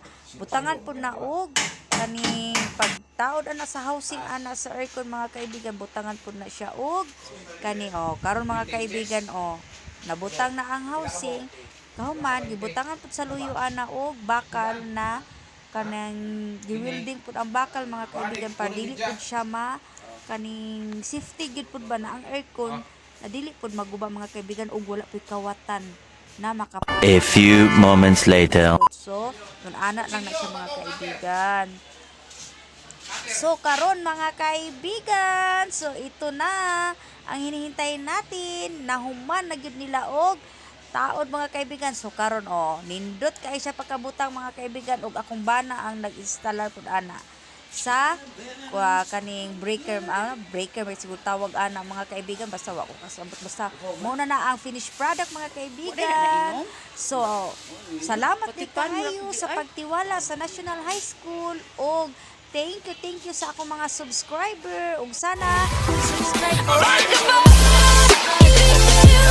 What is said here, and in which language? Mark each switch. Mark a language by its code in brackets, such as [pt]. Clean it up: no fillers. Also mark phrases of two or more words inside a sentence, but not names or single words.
[ceb] Butangan po na og kaning pagtaod ana sa housing ana sa aircon mga kaibigan, butangan po na siya og kani karon mga kaibigan nabutang na ang housing, kahuman gibutangan pud sa luyo ana og bakal na kanang giwilding pud ang bakal mga kaibigan, para dili pud siya kaning safety gid pud ba na ang aircon na dili pud maguba mga kaibigan, ug wala pud kawatan na makapag. [en] A few moments later. [ceb] So nun ana lang na siya mga kaibigan. [tl] So karon mga kaibigan, so ito na ang hinihintay natin, [ceb] nahuman na gyud nila og taod mga kaibigan. So karon nindot kay siya pagkabutang mga kaibigan, ug akong bana ang nag-installer pud ana sa kaning breaker may siguro tawag ana mga kaibigan, basta wako kasabot, basta mo na ang [en] finished product [ceb] mga kaibigan. So salamat kayo sa pagtiwala sa National High School, og [en] thank you [ceb] sa akong mga subscriber, ug sana subscribe